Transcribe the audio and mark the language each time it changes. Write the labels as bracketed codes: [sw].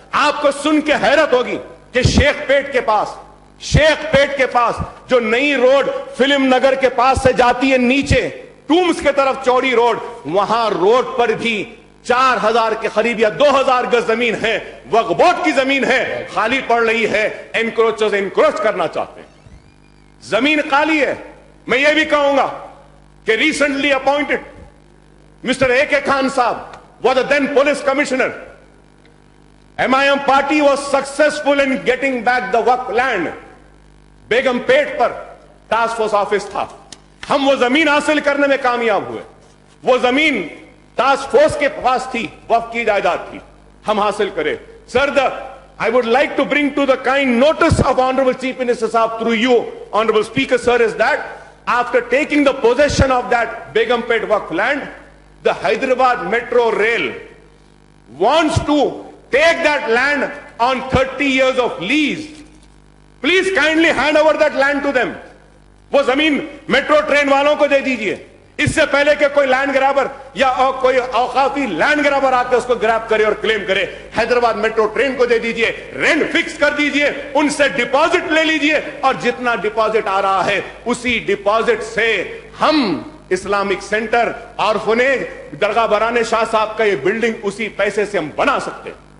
[ur] آپ کو سن کے حیرت ہوگی کہ شیخ پیٹ کے پاس جو نئی روڈ فلم نگر کے پاس سے جاتی ہے نیچے ٹومز کے طرف چوڑی روڈ, وہاں روڈ پر بھی 4000 کے قریب یا 2000 گز زمین ہے, وقف بورڈ کی زمین ہے, خالی پڑ رہی ہے. انکروچرز انکروچ کرنا چاہتے ہیں, زمین خالی ہے. میں یہ بھی کہوں گا کہ ریسنٹلی اپوائنٹڈ مسٹر اے کے خان صاحب [en] was the then police commissioner. MIM party was successful in getting back the waqf land. [ur] Begum pet per task force office تھا, ہم وہ زمین حاصل کرنے میں کامیاب ہوئے. وہ زمین ٹاسک فورس کے پاس تھی, وقف کی جائیداد تھی, ہم حاصل کرے. [en] Sir, I would like to bring to the kind notice of Honorable Chief Minister Sahab through you, Honorable Speaker Sir, is that after taking the possession of that Begumpet Waqf land, the Hyderabad Metro Rail wants to take that land on 30 years of lease. Please kindly hand over that land to them. [ur] وہ زمین metro train والوں کو دے دیجئے, اس سے پہلے کہ کوئی land گرابر یا کوئی اوقافی لینڈ گرابر آ کے اس کو گراب کرے اور کلیم کرے. حیدرآباد میٹرو ٹرین کو دے دیجئے, رینٹ فکس کر دیجئے, ان سے ڈپازٹ لے لیجئے, اور جتنا ڈپازٹ آ رہا ہے اسی ڈپازٹ سے ہم اسلامک سینٹر, آرفنیج, درگاہ برہان شاہ صاحب کا یہ بلڈنگ اسی پیسے سے ہم بنا سکتے.